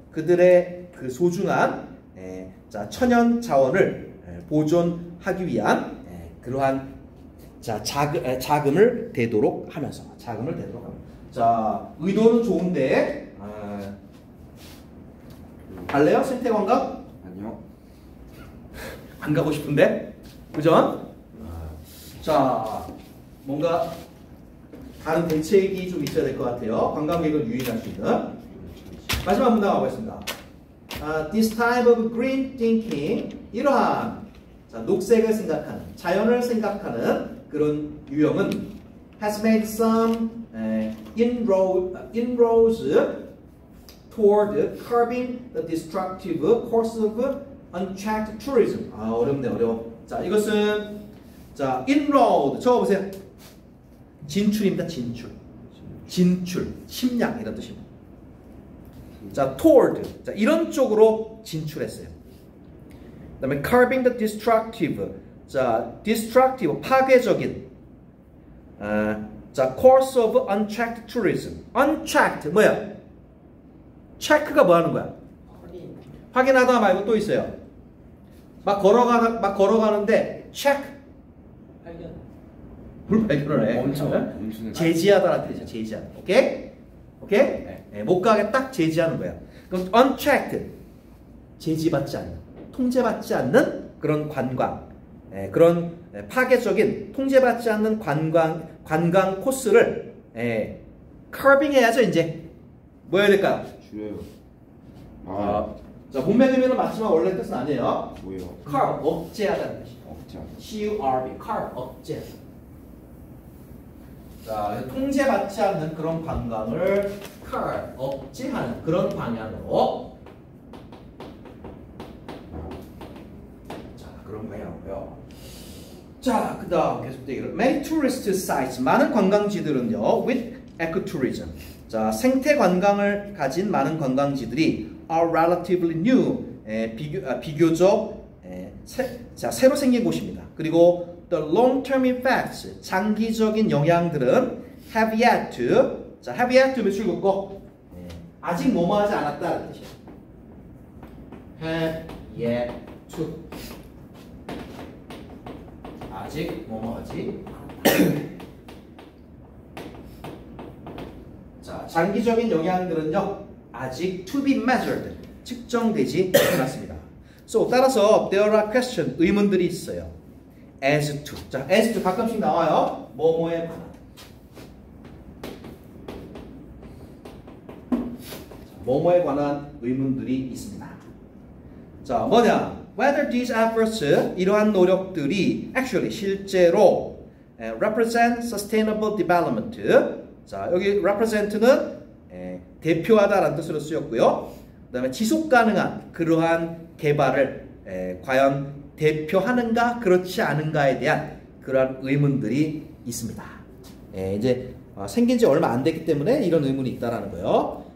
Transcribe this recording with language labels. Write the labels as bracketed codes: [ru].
[ko] 그들의 그 소중한 천연 자원을 보존하기 위한 그러한 자금을 대도록 하면서 자, 의도는 좋은데 갈래요? 생태관광? 아니요. 안 가고 싶은데? 그죠? 자, 뭔가 다른 대책이 좀 있어야 될 것 같아요. 관광객을 유인할 수 있는. 마지막 문단 가보겠습니다. [en] This type of green thinking, [ko] 이러한 녹색을 생각하는, 자연을 생각하는 그런 유형은 [en] has made some inroads toward curbing the destructive course of unchecked tourism. [ko] 어려워. 자, 이것은 inroad 적어보세요. 진출입니다. 진출, 침략 이런 뜻입니다. 자, toward, 자, 이런 쪽으로 진출했어요. [en] 그다음에 curbing the destructive, 자, destructive, [ko] 파괴적인, [en] 자, course of unchecked tourism. [ko] unchecked 뭐야? 체크가 뭐 하는 거야? 확인하다 말고 또 있어요. 막 걸어가는데 체크. 뭘 발견을 해? 멈추는. 제지하다라는 뜻이죠. 제지하다. 오케이? 네, 못 가게 딱 제지하는 거야. 그럼 unchecked, 제지받지 않는, 통제받지 않는 그런 관광, 그런 파괴적인 통제받지 않는 관광 코스를 curbing 해야죠. 이제 뭐 해야 될까요? 줄여요. 자, 문맥 의미는 맞지만 원래 뜻은 아니에요. 뭐예요? curb, 억제하다는 뜻이에요. 억제. C-U-R-B, curb, 억제. 자, 통제받지 않는 그런 관광을 curb, 억제하는 그런 방향으로. 자, 그런 방향으로요. 자, 그 다음 계속 되기를. [en] Many tourist sites, [ko] 많은 관광지들은요, [en] with ecotourism. [ko] 자, 생태 관광을 가진 많은 관광지들이 [en] are relatively new, [ko] 비교적 새로 생긴 곳입니다. 그리고 [en] the long-term effects, [ko] 장기적인 영향들은 [en] have yet to, [ko] 자, have yet to 몇줄 긋고 아직 뭐뭐하지 않았다는 뜻이에요. [en] have yet to, [ko] 아직 뭐뭐하지 않았다. 자, 장기적인 영향들은요, 아직 [en] to be measured, [ko] 측정되지 않았습니다. [en] So, [ko] 따라서 [en] there are questions, [ko] 의문들이 있어요. [en] as to, 자, as to [ko] 가끔씩 나와요. 뭐뭐에 관한. 뭐뭐에 관한 의문들이 있습니다. 자, 뭐냐? [en] Whether these efforts, [ko] 이러한 노력들이 [en] actually [ko] 실제로 [en] represent sustainable development. [ko] 자, 여기 represent는 대표하다라는 뜻으로 쓰였고요. 그 다음에 지속 가능한 그러한 개발을 과연 대표하는가 그렇지 않은가에 대한 그러한 의문들이 있습니다. 이제 생긴 지 얼마 안 됐기 때문에 이런 의문이 있다라는 거예요.